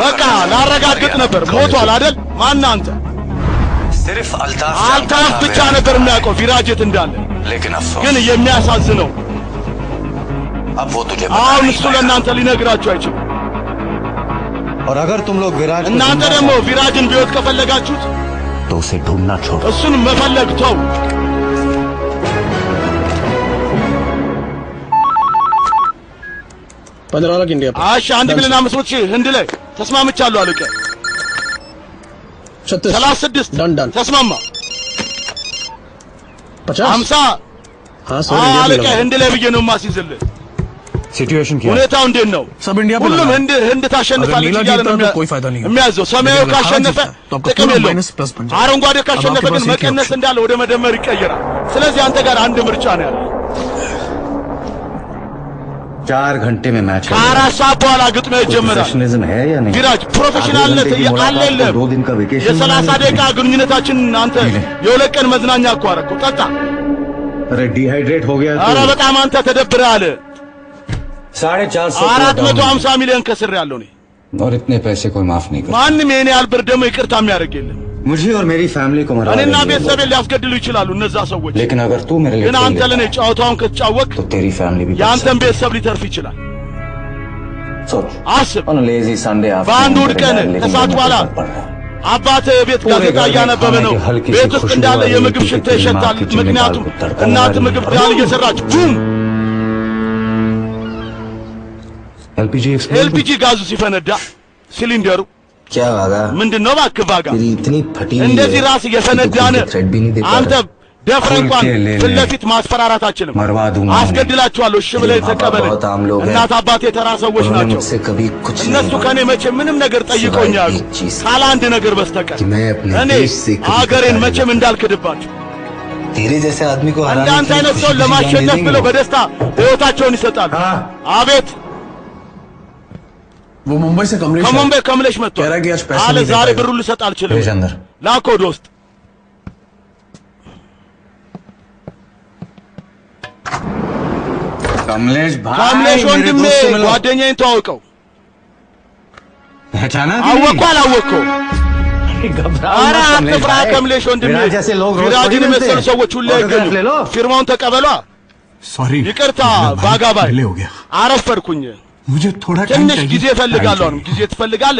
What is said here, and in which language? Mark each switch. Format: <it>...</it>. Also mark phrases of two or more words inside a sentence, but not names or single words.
<am>በቃ ላረጋግጥ ነበር። ሞቷል አይደል? ማን አንተ?</am> <hi>सिर्फ</hi> <am>አልታፍ ብቻ ነበር የሚያውቀው ቪራጅ የት እንዳለ።</am> <hi>लेकिन अफसोस</hi> <am>ግን የሚያሳዝነው</am> <hi>अब वो तुझे</hi> <am>አሁን እሱ ለእናንተ ሊነግራችሁ አይችልም።</am> <hi>और अगर तुम लोग विराज</hi> <am>እናንተ ደግሞ ቪራጅን ቢወት ከፈለጋችሁት</am> <hi>तो उसे ढूंढना छोड़ो।</hi> <am>እሱን መፈለግ ተው። እሺ 1 ሚሊዮን 500 ሺህ ህንድ ላይ ተስማምቻለሁ አለቀ። 36 ተስማማ። 50 አለቀ። ህንድ ላይ ብዬ ነው የማስይዝልህ።</am> <hi>सिचुएशन क्या है?</hi> <am>ሁኔታው እንዴት ነው? ሁሉም ህንድ ታሸንፋለች እያለ ነው የሚያዘው። ሰማያዊ ካሸነፈ ጥቅም የለውም። አረንጓዴ ካሸነፈ ግን መቀነስ እንዳለ ወደ መደመር ይቀየራል። ስለዚህ አንተ ጋር አንድ ምርጫ ነው ያለው።</am> <hi>4 घंटे में मैच</hi> <am>ከአራት ሰዓት በኋላ ግጥሚያ ይጀምራል።</am> <hi>है या नहीं?</hi> <am>ቪራጅ ፕሮፌሽናልነት አለ የለም?</am> <hi>2 दिन का वेकेशन</hi> <am>የ30 ደቂቃ ግንኙነታችን አንተ የሁለት ቀን መዝናኛ እኮ አደረገው። ጠጣ።</am> <hi>अरे डिहाइड्रेट हो गया</hi> <am>ኧረ በጣም አንተ ተደብረሃል። 450 ሚሊዮን ከስር ያለው ነው።</am> <hi>और इतने पैसे कोई माफ नहीं कर।</hi> <am>ማንም የኔ ያልብር ደግሞ ይቅርታ የሚያደርግ የለም።</am> <hi>मुझे और मेरी फैमिली को मरा</hi> <am>እኔና ቤተሰቤን ሊያስገድሉ ይችላሉ እነዛ ሰዎች።</am> <hi>लेकिन अगर तू मेरे लिए</hi> <am>ግን አንተ ለኔ ጨዋታውን ከተጫወቅ</am> <hi>तो तेरी फैमिली भी</hi> <am>ያንተን ቤተሰብ ሊተርፍ ይችላል።</am> <hi>सोच</hi> <am>አስብ።</am> <en>on a lazy Sunday</en> <am>በአንድ</am> <en>afternoon</en> <am>እሑድ ቀን ከሰዓት በኋላ አባትህ ቤት ጋዜጣ እያነበበ ነው። ቤት ውስጥ እንዳለ የምግብ ሽታ ይሸታል። ምክንያቱም እናት ምግብ ዳል እየሰራች ቡም ኤልፒጂ ጋዙ ሲፈነዳ ሲሊንደሩ</am> <hi>क्या वागा</hi> <am>ምንድነው እባክህ ዋጋ</am> <hi>इतनी फटी</hi> <am>እንደዚህ ራስ እየፈነዳነ አንተ ደፍረ እንኳን ፊት ለፊት ማስፈራራት አችልም። አስገድላችኋለሁ እሺ ብለህ ተቀበለኝ። እናት አባቴ ተራ ሰዎች ናቸው። እነሱ ከኔ መቼ ምንም ነገር ጠይቀውኛል ካለ አንድ ነገር በስተቀር እኔ አገሬን መቼም እንዳልክድባቸው። እንዳንተ አይነት ሰው ለማሸነፍ ብለው በደስታ ሕይወታቸውን ይሰጣሉ። አቤት</am> <hi>वो मुंबई से कमलेश</hi> <am>ከሙምባይ ከመለሽ መጥቷል አለ። ዛሬ ብሩን ልሰጥ አልችልም። ላክ ወደ ውስጥ</am> <hi>कमलेश भाई</hi> <am>ከመለሽ ወንድሜ ጓደኛዬን ተዋውቀው።</am> <hi>पहचाना</hi> <am>አወቀው አላወቀው ኧረ አትፍራ ከምሌሽ ወንድሜ። ቪራጅን የመሰሉ ሰዎች ሁሉ አይገኙ። ፊርማውን ተቀበሏ። ይቅርታ ባጋባይ አረፈድኩኝ። ትንሽ ጊዜ እፈልጋለሁ። አሁንም ጊዜ ትፈልጋለህ?</am>